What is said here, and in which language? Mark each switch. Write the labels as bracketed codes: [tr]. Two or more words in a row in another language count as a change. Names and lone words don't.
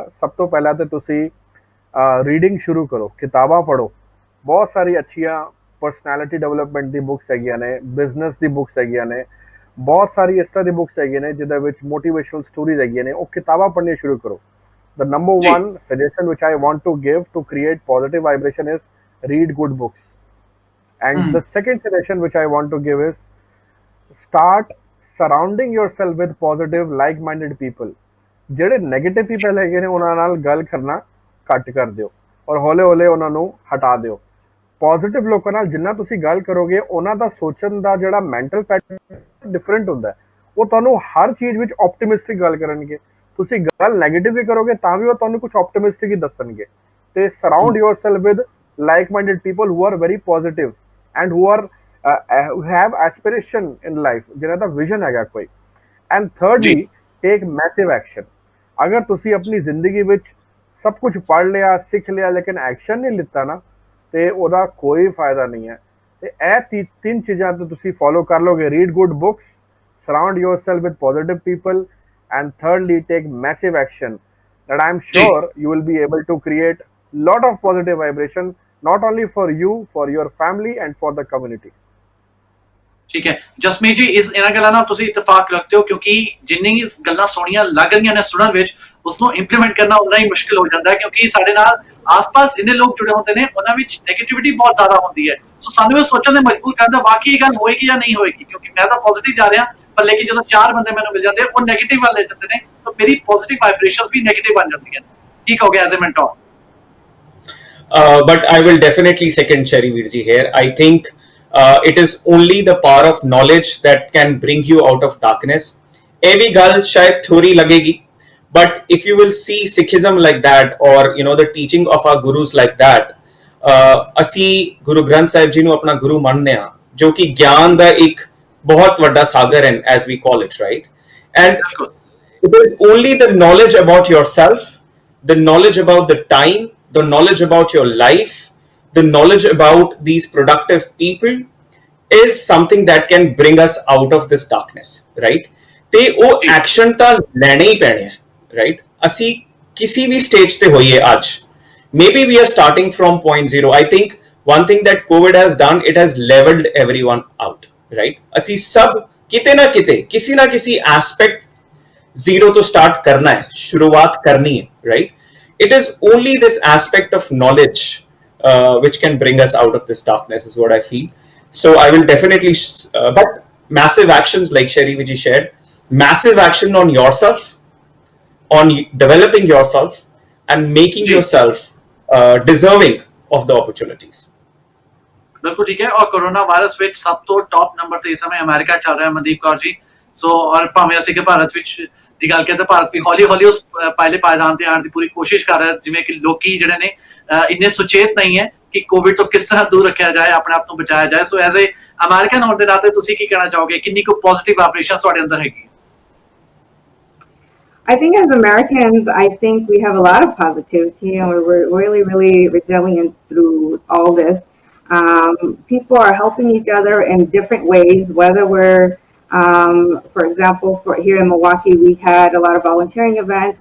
[pa] ਸਭ ਤੋਂ ਪਹਿਲਾਂ ਤੇ ਤੁਸੀਂ ਰੀਡਿੰਗ ਸ਼ੁਰੂ ਕਰੋ, ਕਿਤਾਬਾਂ ਪੜ੍ਹੋ। ਬਹੁਤ ਸਾਰੀ ਅੱਛੀਆਂ [en] personality development [pa] ਦੀ ਬੁੱਕਸ ਹੈਗੀਆਂ ਨੇ, ਬਿਜ਼ਨਸ ਦੀ ਬੁੱਕਸ ਹੈਗੀਆਂ ਨੇ, ਬਹੁਤ ਸਾਰੀ ਇਸ ਤਰ੍ਹਾਂ ਦੀ ਬੁੱਕਸ ਹੈਗੀਆਂ ਨੇ ਜਿਹਦੇ ਵਿੱਚ [en] motivational stories [pa] ਹੈਗੀਆਂ ਨੇ। ਉਹ ਕਿਤਾਬਾਂ ਪੜ੍ਹਨੀਆਂ ਸ਼ੁਰੂ ਕਰੋ। [en] the number 1 suggestion which I want to give to create positive vibration is read good books. And the second suggestion which I want to give is start surrounding yourself with positive like-minded people. [pa] ਜਿਹੜੇ [en] negative people [pa] ਹੈਗੇ ਨੇ ਉਹਨਾਂ ਨਾਲ ਗੱਲ ਕਰਨਾ ਘੱਟ ਕਰ ਦਿਓ ਔਰ ਹੌਲੇ ਹੌਲੇ ਉਹਨਾਂ ਨੂੰ ਹਟਾ ਦਿਓ। ਪੋਜ਼ਿਟਿਵ ਲੋਕਾਂ ਨਾਲ ਜਿੰਨਾ ਤੁਸੀਂ ਗੱਲ ਕਰੋਗੇ ਉਹਨਾਂ ਦਾ ਸੋਚਣ ਦਾ ਜਿਹੜਾ [en] mental pattern different [pa] ਹੁੰਦਾ ਹੈ। ਉਹ ਤੁਹਾਨੂੰ ਹਰ ਚੀਜ਼ ਵਿੱਚ ਆਪਟੀਮਿਸਟਿਕ ਗੱਲ ਕਰਨਗੇ। ਤੁਸੀਂ ਗੱਲ ਨੈਗੇਟਿਵ ਵੀ ਕਰੋਗੇ ਤਾਂ ਵੀ ਉਹ ਤੁਹਾਨੂੰ ਕੁਝ ਆਪਟੀਮਿਸਟਿਕ ਹੀ ਦੱਸਣਗੇ। [en] ਤੇ ਸਰਾਊਂਡ yourself with like-minded people who are very positive and who have aspiration in life, [pa] ਜਿਨ੍ਹਾਂ ਦਾ ਵਿਜ਼ਨ ਹੈਗਾ ਕੋਈ। [en] and thirdly take massive action. [pa] ਅਗਰ ਤੁਸੀਂ ਆਪਣੀ ਜ਼ਿੰਦਗੀ ਵਿੱਚ ਸਭ ਕੁਝ ਪੜ੍ਹ ਲਿਆ ਸਿੱਖ ਲਿਆ ਲੇਕਿਨ ਐਕਸ਼ਨ ਨਹੀਂ ਲਿੱਤਾ ਨਾ ਤੇ ਉਹਦਾ ਕੋਈ ਫਾਇਦਾ ਨਹੀਂ ਹੈ। ਤੇ ਇਹ ਤਿੰਨ ਚੀਜ਼ਾਂ ਤੋਂ ਤੁਸੀਂ ਫੋਲੋ ਕਰ ਲੋਗੇ, [en] read good books, surround yourself with positive people, and thirdly take massive action, that I'm sure you will be able to create lot of positive vibration, not only for you, for your family and for the community. [pa] ਠੀਕ ਹੈ ਜਸਮੀਤ ਜੀ, ਇਸ ਇਹਨਾਂ ਗੱਲਾਂ ਨਾਲ ਤੁਸੀਂ ਇਤਫਾਕ ਰੱਖਦੇ ਹੋ ਕਿਉਂਕਿ ਜਿੰਨੀ ਗੱਲਾਂ ਸੋਹਣੀਆਂ ਲੱਗ ਰਹੀਆਂ ਨੇ ਸੁਣਨ ਵਿੱਚ ਉਸ ਨੂੰ ਇੰਪਲੀਮੈਂਟ ਕਰਨਾ ਉਨਾ ਹੀ ਮੁਸ਼ਕਿਲ ਹੋ ਜਾਂਦਾ ਹੈ ਕਿਉਂਕਿ ਸਾਡੇ ਨਾਲ ਆਸ-ਪਾਸ ਇੰਨੇ ਲੋਕ ਜੁੜੇ ਹੁੰਦੇ ਨੇ ਉਹਨਾਂ ਵਿੱਚ ਨੈਗੇਟਿਵਿਟੀ ਬਹੁਤ ਜ਼ਿਆਦਾ ਹੁੰਦੀ ਹੈ। ਸੋ ਸਾਨੂੰ ਇਹ ਸੋਚਣ ਦੇ ਮਜਬੂਰ ਕਰਦਾ ਵਾਕਈ ਇਹ ਗੱਲ ਹੋਏਗੀ ਜਾਂ ਨਹੀਂ ਹੋਏਗੀ, ਕਿਉਂਕਿ ਮੈਂ ਤਾਂ ਪੋਜ਼ਿਟਿਵ ਜਾ ਰਿਹਾ ਪਰ ਲੇਕਿਨ ਜਦੋਂ ਚਾਰ ਬੰਦੇ ਮੈਨੂੰ ਮਿਲ ਜਾਂਦੇ ਉਹ ਨੈਗੇਟਿਵ ਵੱਲ ਲੈ ਜਾਂਦੇ ਨੇ ਤਾਂ ਮੇਰੀ [en] positive vibrations [pa] ਵੀ ਨੈਗੇਟਿਵ ਬਣ ਜਾਂਦੀਆਂ ਨੇ। ਕੀ ਕਹੋਗੇ [en] as a mentor? But I will definitely second Cherry Virji here. I think it is only the power of knowledge that can bring you out of darkness. Every [pa] ਗੱਲ ਸ਼ਾਇਦ ਥਿਊਰੀ ਲੱਗੇਗੀ, [en] but if you will see Sikhism like that, or the teaching of our gurus like that, [pa] ਅਸੀਂ ਗੁਰੂ ਗ੍ਰੰਥ ਸਾਹਿਬ ਜੀ ਨੂੰ ਆਪਣਾ ਗੁਰੂ ਮੰਨਦੇ ਹਾਂ ਜੋ ਕਿ ਗਿਆਨ ਦਾ ਇੱਕ ਬਹੁਤ ਵੱਡਾ ਸਾਗਰ ਹੈ [en] as we call it, [pa] right? [en] And it is only the knowledge about yourself, the knowledge about the time, the knowledge about your life, the knowledge about these productive people is something that can bring us out of this darkness, right? [pa] ਤੇ ਉਹ ਐਕਸ਼ਨ ਤਾਂ ਲੈਣੇ ਹੀ ਪੈਣੇ ਹੈ, right? ਅਸੀਂ ਕਿਸੇ ਵੀ ਸਟੇਜ ਤੇ ਹੋਈਏ ਅੱਜ, [en] maybe we are starting from point zero. I think one thing that COVID has done, it has leveled everyone out, right? [pa] ਅਸੀਂ ਸਭ ਕਿਤੇ ਨਾ ਕਿਤੇ ਕਿਸੇ ਨਾ ਕਿਸੇ ਐਸਪੈਕਟ [en] zero to start [hi] करना है, शुरुआत करनी है, [en] right? It is only this aspect of knowledge which can bring us out of this darkness is what I feel. So I will definitely but massive actions like Cherry Viji shared, massive action on yourself, on developing yourself and making yourself deserving of the opportunities. [pa] ਬਿਲਕੁਲ ਠੀਕ ਹੈ। ਔਰ ਕੋਰੋਨਾ ਵਾਇਰਸ ਵਿੱਚ ਸਭ ਤੋਂ [en] top number [pa] ਤੇ ਇਸ ਸਮੇਂ ਅਮਰੀਕਾ ਚੱਲ ਰਿਹਾ ਮਨਦੀਪ ਕੌਰ ਜੀ। ਸੋ ਔਰ ਭਾਵੇਂ ਅਸੀਂ ਕਿ ਭਾਰਤ ਵਿੱਚ ਦੀ ਗੱਲ ਕਰਦੇ ਭਾਰਤ ਵੀ ਹੌਲੀ ਹੌਲੀ ਉਸ ਪਹਿਲੇ ਪਾਇਦਾਨ ਤੇ ਆਉਣ ਦੀ ਪੂਰੀ ਕੋਸ਼ਿਸ਼ ਕਰ ਰਿਹਾ, ਜਿਵੇਂ ਕਿ ਲੋਕੀ ਜਿਹੜੇ ਨੇ ਇੰਨੇ ਸੁਚੇਤ ਨਹੀਂ ਹੈ ਕਿ ਕੋਵਿਡ ਤੋਂ ਕਿਸ ਤਰ੍ਹਾਂ ਦੂਰ ਰੱਖਿਆ ਜਾਏ, ਆਪਣੇ ਆਪ ਨੂੰ ਬਚਾਇਆ ਜਾਏ। ਸੋ [en] as a American [pa] ਹੋਣ ਦੇ ਨਾਤੇ ਤੁਸੀਂ ਕੀ ਕਹਿਣਾ ਚਾਹੋਗੇ, ਕਿੰਨੀ ਕੁ [en] positive vibration [pa] ਤੁਹਾਡੇ ਅੰਦਰ ਹੈਗੀ? [en] I think as Americans, I think we have a lot of positivity and we're really, really resilient through all this. People are helping each other in different ways, whether we're, for example, here in Milwaukee, we had a lot of volunteering events.